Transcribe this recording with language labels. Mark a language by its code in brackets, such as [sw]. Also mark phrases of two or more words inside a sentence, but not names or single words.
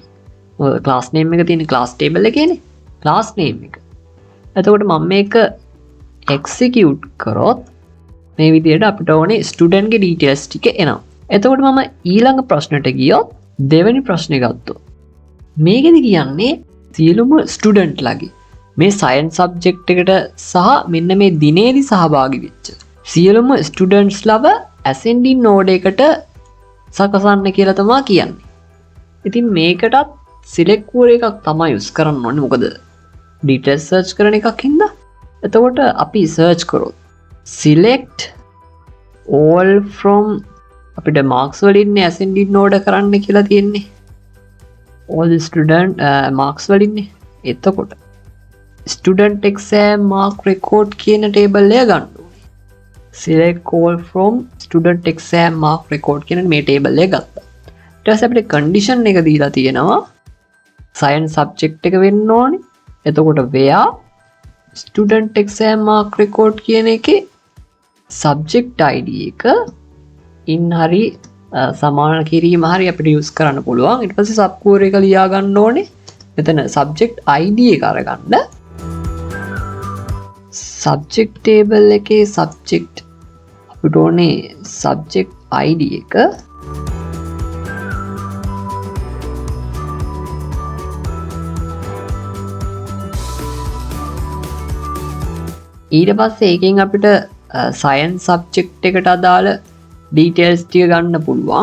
[en] class name [si] එක තියෙන [en] class table [si] එකේනේ [en] class name [si] එක එතකොට මම මේක execute කරොත් මේ විදිහට අපිට ඕනේ student ගේ details ටික එනවා එතකොට මම ඊළඟ ප්‍රශ්නට ගියොත් දෙවෙනි ප්‍රශ්නේ ගත්තොත් මේකෙදි කියන්නේ සියලුම ස්ටුඩන්ට් ලගේ මේ [en] science subject [si] එකට සහ මෙන්න මේ දිනේදී සහභාගී වෙච්ච සියලුම ස්ටුඩන්ට්ස් ලව [en] ascending order [si] එකට සකසන්න කියලා තමයි කියන්නේ. ඉතින් මේකටත් [en] select query [si] එකක් තමයි use කරන්න ඕනේ මොකද details search කරන එකක් හින්දා. එතකොට අපි search කරොත් [en] select all from [si] අපිට marks වලින් [en] ascending order [si] කරන්න කියලා තියෙන්නේ. [en] all the student marks [si] වලින්නේ එතකොට [en] student exam mark record [si] කියන table එක ගන්න ඕනේ [en] select all from student exam mark record [si] කියන මේ table එක ගත්තා ඊට පස්සේ අපිට condition එක දීලා තියෙනවා [en] science subject [si] එක වෙන්න ඕනේ එතකොට [en] where student exam mark record [si] කියන එකේ [en] subject id [si] එක in හරි සමාන කිරීම හරි අපිට use කරන්න පුළුවන් ඊට පස්සේ [en] sub query [si] එක ලියා ගන්න ඕනේ මෙතන [en] subject id [si] එක අරගන්න [en] subject table [si] එකේ subject අපිට ඕනේ [en] subject id [si] එක ඊට පස්සේ ඒකෙන් අපිට [en] science subject [si] එකට අදාළ details ටික ගන්න පුළුවන්.